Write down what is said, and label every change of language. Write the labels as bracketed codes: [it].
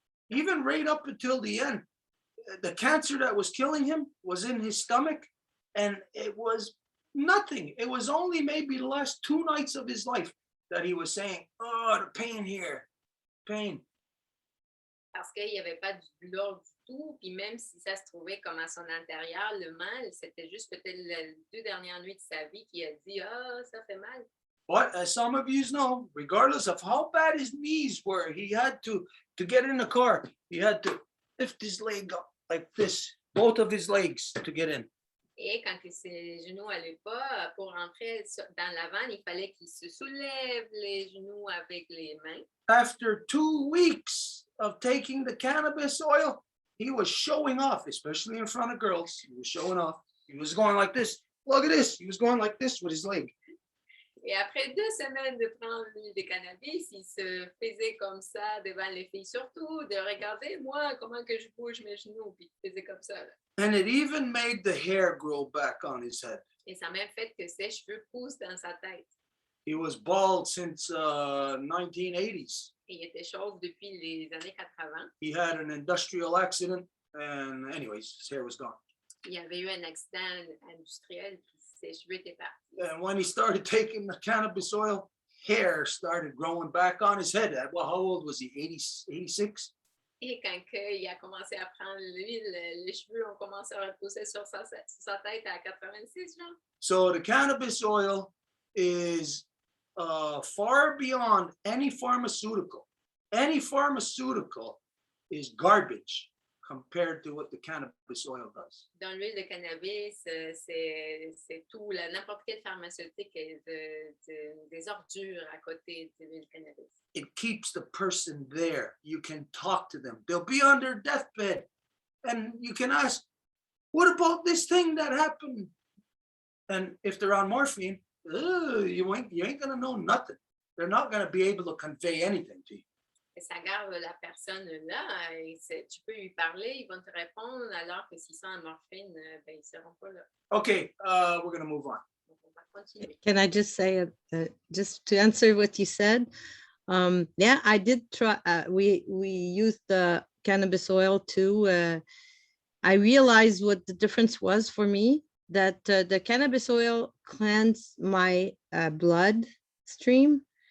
[en] Even right up until the end, the cancer that was killing him was in his stomach. And it was nothing. It was only maybe the last 2 nights of his life that he was saying, oh, the pain here, pain. [fr] Parce qu'il n'y avait pas de douleur du tout, puis même si ça se trouvait comme à son intérieur, le mal, c'était juste peut-être les 2 dernières nuits de sa vie qui a dit, oh, ça fait mal. [en] But as some of you know, regardless of how bad his knees were, he had to get in the car, he had to lift his leg up like this, both of his legs to get in. [fr] Et quand ses genoux n'allaient pas, pour rentrer dans la vanne, il fallait qu'il se soulève les genoux avec les mains. [en] After 2 weeks of taking the cannabis oil, he was showing off, especially in front of girls. He was showing off. He was going like this. Look at this. He was going like this with his leg. [fr] Et après 2 semaines de prendre l'huile de cannabis, il se faisait comme ça devant les filles, surtout de regarder moi comment que je bouge mes genoux, puis il faisait comme ça. Là. [en] And it even made the hair grow back on his head. [fr] Et ça a même fait que ses cheveux poussent dans sa tête. [en] He was bald since 1980s. [fr] Et il était chauve depuis les années 80. [en] He had an industrial accident, and anyways, his hair was gone. [fr] Il y avait eu un accident industriel, puis ses cheveux étaient partis. [en] And when he started taking the cannabis oil, hair started growing back on his head. Well, how old was he? 86? [fr] Et quand il a commencé à prendre l'huile, les cheveux ont commencé à repousser sur sa tête à 86, genre. [en] So the cannabis oil is far beyond any pharmaceutical. Any pharmaceutical is garbage compared to what the cannabis oil does. [fr] Dans l'huile de cannabis, c'est tout, n'importe quelle pharmaceutique est des ordures à côté de l'huile de cannabis. [en] It keeps the person there. You can talk to them. They'll be on their deathbed. And you can ask, what about this thing that happened? And if they're on morphine, you ain't gonna know nothing. They're not gonna be able to convey anything to you. [fr] Et ça garde la personne là, et tu peux lui parler, ils vont te répondre, alors que s'ils sont en morphine, ben, ils ne seront pas là. [en] Okay, we're gonna move on. [fr] Donc, on va continuer. [en] Can I just say, just to answer what you said? Yeah, I did try, we used the cannabis oil too. I realized what the difference was for me, that the cannabis oil cleansed my blood stream.